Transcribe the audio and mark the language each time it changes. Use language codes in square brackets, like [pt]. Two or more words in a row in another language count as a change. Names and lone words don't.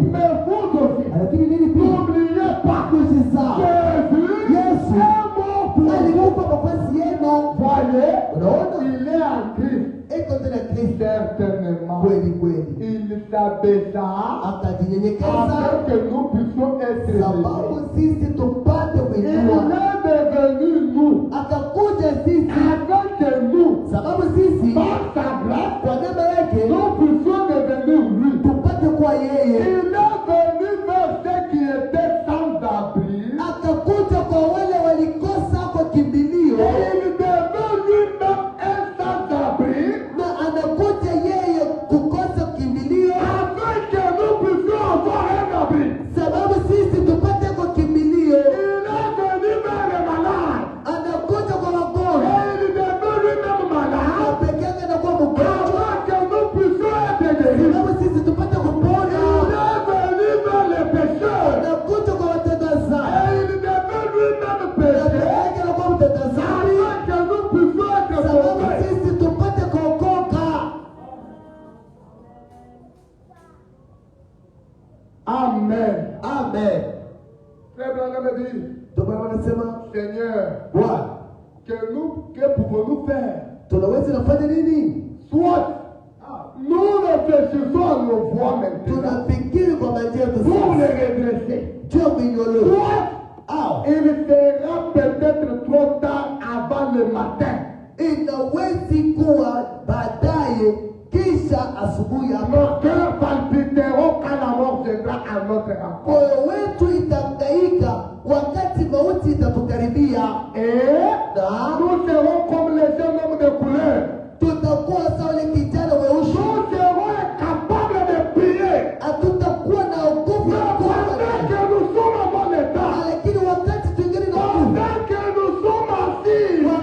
[fr] Mais vous aussi, [sw] lakini nini pia [fr] n'oubliez pas, [sw] tusisahau [fr] Jésus [sw] Yesu [fr] est mort pour vous. [sw] alikufa nafasi yenu. [fr] Voyez, [sw] Unaona, [fr] il est en Christ. [sw] iko tena Kristo [fr] Certainement. [sw] kweli kweli, [fr] Il s'abaissa [sw] akajinyenyekeza [fr] afin que nous puissions être [sw] sababu [fr] élevés. [sw] sisi tupate [fr] Il [sw] kuinua, [fr] est devenu nous [sw] akakuja sisi [fr] afin que nous, [sw] sababu sisi [fr] par sa grâce, [sw] kwa neema yake [fr] nous puissions devenir lui. [sw] tupate kuwa yeye. [fr] Il est venu vers ceux qui étaient sans abri. [sw] Akakuja kwa wale walikosa kwa kimbilio, [fr] Et il devint lui-même un sans-abri [sw] na anakuja yeye kukosa kimbilio, [fr] afin que nous puissions avoir un abri. [sw] sababu sisi tupate kwa kimbilio. [fr] Il est venu vers les malades. [sw] Anakuja kwa [fr] Et [sw] wagonjwa, [fr] il devint lui-même [sw] na [fr] malade [sw] peke yake anakuwa mgonjwa, [fr] afin que nous puissions être guéris. [sw] sababu sisi tupate kupona. [fr] Il est venu vers les pécheurs. [sw] Anakuja kwa watenda dhambi, [fr] Et il devint lui-même [sw] na peke [fr] pécheur [sw] yake anakuwa mtenda dhambi, [fr] afin que nous puissions être [sw] sababu [fr] sauvés. [sw] sisi tupate kuokoka. [fr] Amen. [sw] Amen. [fr] Frère Branham dit, [sw] Ndio maana wanasema [fr] Seigneur, [sw] Bwana, [fr] que pouvons-nous faire? [sw] tunaweza nafanya nini? [fr] Soit nous réfléchissons à nos voies maintenant [sw] Tunafikiri kwa majia yetu [fr] pour [sw] sasa, [fr] les redresser. [sw] juu ya kuinyolea. [fr] Soit [sw] Au [fr] il sera peut-être trop tard avant le matin. [sw] inawezi kuwa baadaye kisha asubuhi [fr] Nos [sw] hapa, [fr] cœurs palpiteront quand la mort viendra à notre rencontre. [sw] moyo wetu itahangaika wakati mauti itatukaribia, [fr] Et [sw] na [fr] nous serons comme les jeunes hommes de couleur. [sw] tutakuwa sawa ile kijana weusi, [fr] Nous serons incapables de prier. [sw] hatutakuwa na nguvu ya [fr] Mais pendant [sw] kuomba. [fr] que nous sommes en bon état, [sw] Lakini wakati twingine na nguvu, [fr] pendant que nous sommes assis,